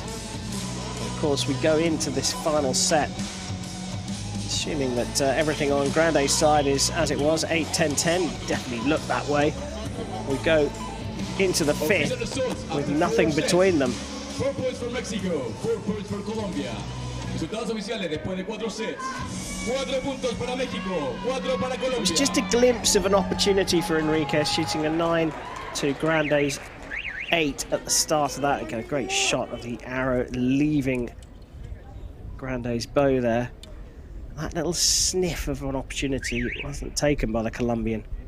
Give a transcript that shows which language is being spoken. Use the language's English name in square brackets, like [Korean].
[English] Of course, we go into this final set assuming that everything on Grande's side is as it was, 8-10-10. Definitely looked that way. We go into the 5th with nothing between them. 4 points for Mexico, 4 points for Colombia. [Spanish] Resultados oficiales después de 4 sets. 4 puntos para México, 4 para Colombia. [English] It was just a glimpse of an opportunity for Enriquez, shooting a 9 to Grande's 8 at the start of that. Again, a great shot of the arrow leaving Grande's bow there. That little sniff of an opportunity wasn't taken by the Colombian.